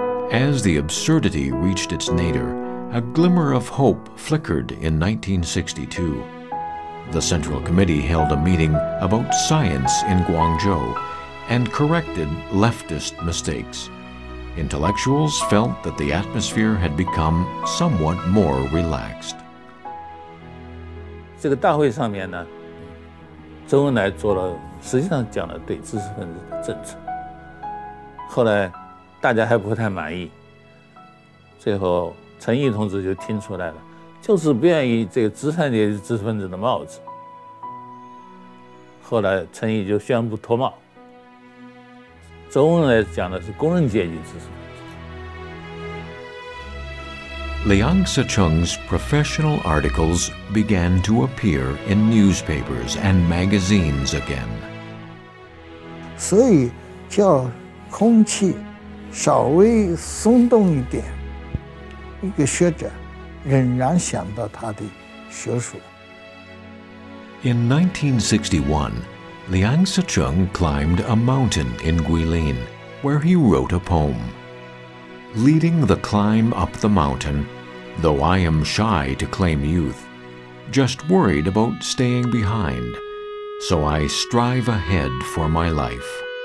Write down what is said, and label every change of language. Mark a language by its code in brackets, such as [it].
[en] As the absurdity reached its nadir, a glimmer of hope flickered in 1962. The Central Committee held a meeting about science in Guangzhou and corrected leftist mistakes. Intellectuals felt that the atmosphere had become somewhat more relaxed. [zh] 这个大会上面呢，周恩来做了，实际上讲了对知识分子的政策。后来大家还不太满意，最后陈毅同志就听出来了。就是不愿意这个资产阶级知识分子的帽子。后来陈毅就宣布脱帽，周恩来讲的是工人阶级知识分子。 [en] Liang Sicheng's professional articles began to appear in newspapers and magazines again. [zh] 所以叫空气稍微松动一点，一个学者仍然想到他的学术。 [en] In 1961, Liang Sicheng climbed a mountain in Guilin, where he wrote a poem. Leading the climb up the mountain, though I am shy to claim youth, just worried about staying behind, so I strive ahead for my life.